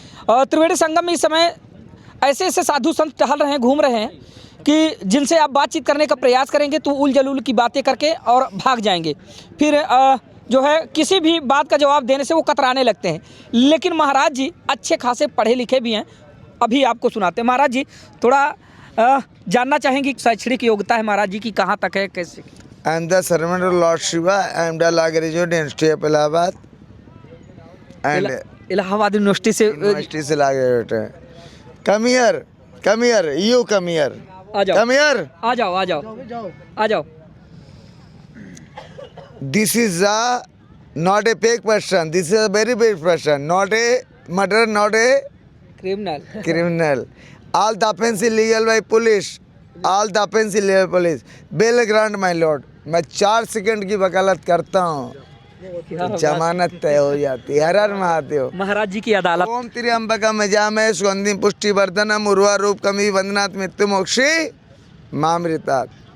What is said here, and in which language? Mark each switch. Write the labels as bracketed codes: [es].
[hi] त्रिवेणी संगम में इस समय ऐसे ऐसे साधु संत टहल रहे हैं, घूम रहे हैं कि जिनसे आप बातचीत करने का प्रयास करेंगे तो उल जलूल की बातें करके और भाग जाएंगे। फिर जो है किसी भी बात का जवाब देने से वो कतराने लगते हैं। लेकिन महाराज जी अच्छे खासे पढ़े लिखे भी हैं। अभी आपको सुनाते हैं। महाराज जी थोड़ा जानना चाहेंगे शैक्षणिक योग्यता है महाराज जी की कहाँ तक है, कैसे? [en] I am the servant of Lord Shiva. I am the law graduate in University of Allahabad. And [hi] Allahabad university से [en] University [hi] से [en] law graduate [hi] है. [en] Come here, come here, you come here. [hi] आ जाओ, [en] Come here. [hi] आ जाओ, आ जाओ, आ जाओ। [en] This is not a fake person. This is a very big person. Not a murderer, not a [hi] criminal. [en] criminal. All the offense illegal by police. All the offense illegal police. Bail grant my lord. [hi] मैं 4 second की वकालत करता हूँ तो जमानत तय हो जाती है। हर हर महादेव। महाराज जी की अदालत। [sa] ओम त्र्यंबकम यजामहे सुगंधिं पुष्टिवर्धनम उर्वारूप कमी वंदनात् मृत्यु मोक्षी मामृतात्।